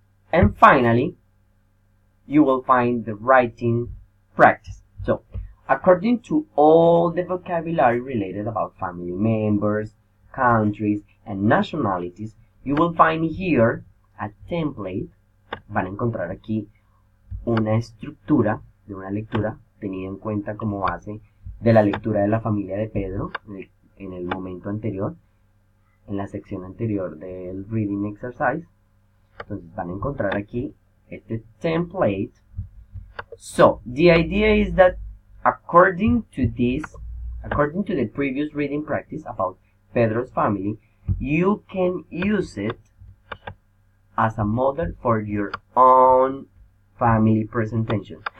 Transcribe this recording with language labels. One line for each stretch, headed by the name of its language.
English: And finally, you will find the writing practice. So, according to all the vocabulary related about family members, countries, and nationalities, you will find here a template.
Spanish: Van a encontrar aquí una estructura de una lectura tenida en cuenta como base de la lectura de la familia de Pedro en el momento anterior, en la sección anterior del reading exercise. Entonces van a encontrar aquí este template.
English: So the idea is that according to the previous reading practice about Pedro's family, you can use it as a model for your own family presentation.